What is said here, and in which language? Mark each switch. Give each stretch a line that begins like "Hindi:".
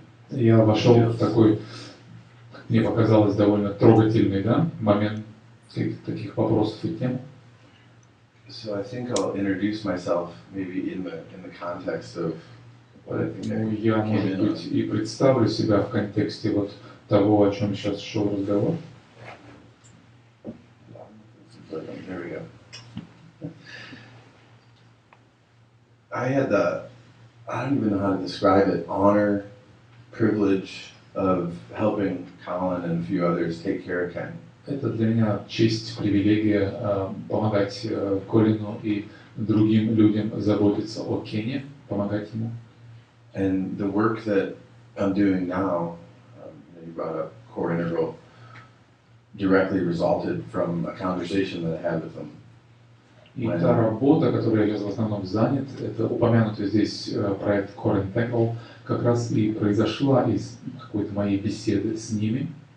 Russian: Я вошел в такой, мне показалось, довольно трогательный, да, момент таких вопросов и тем.
English: So I think I'll introduce myself maybe in the context of what I think I
Russian: я, может быть, и представлю себя в контексте вот того, о чем сейчас шел разговор.
English: There we go. I had I don't even know how to describe it, honor, privilege of helping Colin and a few others take care of Ken.
Russian: Это для меня честь, привилегия помогать Колину и другим людям заботиться о Кене, помогать ему.
English: And the work that I'm doing now, you brought up core integral, directly resulted from a conversation that I had with them.
Russian: И та работа, которой я сейчас в основном занят, это упомянутый здесь проект Core Integral, как раз и произошла из какой-то моей беседы с ними.